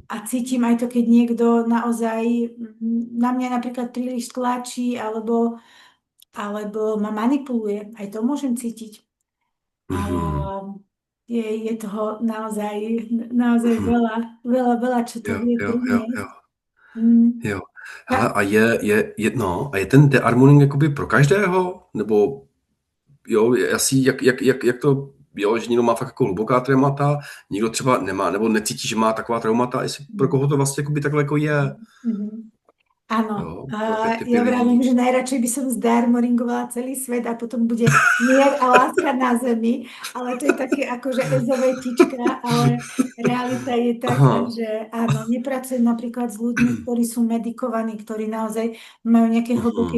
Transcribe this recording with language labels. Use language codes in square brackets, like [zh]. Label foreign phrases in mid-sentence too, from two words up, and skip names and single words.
[sk] a cítim aj to, keď niekto naozaj na mňa napríklad príliš tlačí alebo ma manipuluje. Aj to môžem cítiť. A mhm, je toho naozaj mhm. veľa, čo to [cs] Jo, [sk] vie [cs] jo, jo, jo. [sk] priniesť. Mm. [cs] Jo. Hele, Ta- a je ten dearmoning jakoby pro každého? Nebo jo, asi jak to, jo, že někdo má fakt jako hluboká traumata, někdo třeba nemá, nebo necítí, že má taková traumata, jestli pro koho to vlastně jakoby takhle jako je, [sk] Mhm. Áno, [cs] jo, pro jaké [sk] a [cs] typy [sk] ja vravím, [cs] lidí. [sk] že najradšej by som zdarmoringovala celý svet a potom bude mier a láska na zemi, ale to je také akože ezovetička, ale realita je taká, [cs] Aha. [sk] že áno, nepracujem napríklad s ľuďmi, ktorí sú medikovaní, ktorí naozaj majú nejaké hlboké,